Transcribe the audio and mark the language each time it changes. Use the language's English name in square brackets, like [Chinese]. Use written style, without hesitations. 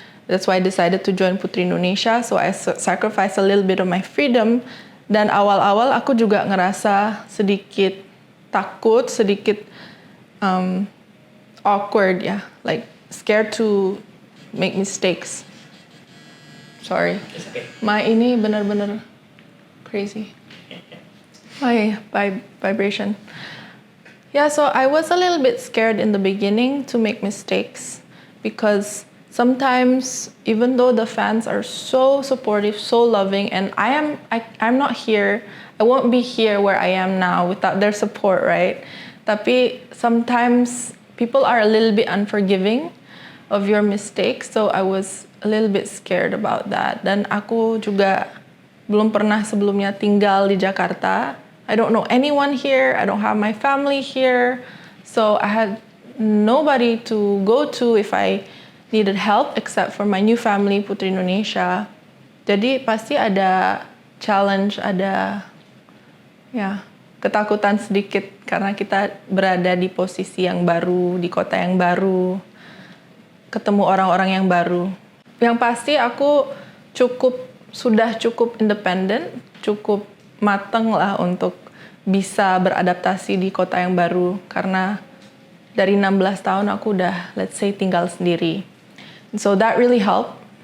[English] That's why I decided to join Putri Indonesia. So I sacrificed a little bit of my freedom. [Indonesian] Dan awal-awal aku juga ngerasa sedikit takut, sedikit awkward ya. [English] Like scared to make mistakes. Sorry. [Indonesian] My ini benar-benar crazy. [English] My vibration. Yeah, so I was a little bit scared in the beginning to make mistakes because sometimes, even though the fans are so supportive, so loving, and I'm not here, I won't be here where I am now without their support, right? [Indonesian] Tapi [English] sometimes people are a little bit unforgiving of your mistakes, so I was a little bit scared about that. [Indonesian] Dan aku juga belum pernah sebelumnya tinggal di Jakarta. [English] I don't know anyone here, I don't have my family here, so I had nobody to go to if I needed help except for my new family, Putri Indonesia. [Indonesian] Jadi pasti ada challenge, ada ketakutan sedikit karena kita berada di posisi yang baru, di kota yang baru, ketemu orang-orang yang baru. Yang pasti aku sudah cukup independen, cukup mateng lah untuk bisa beradaptasi di kota yang baru karena dari 16 tahun aku udah, [English] let's say, [Indonesian] tinggal sendiri. [English] So that really helped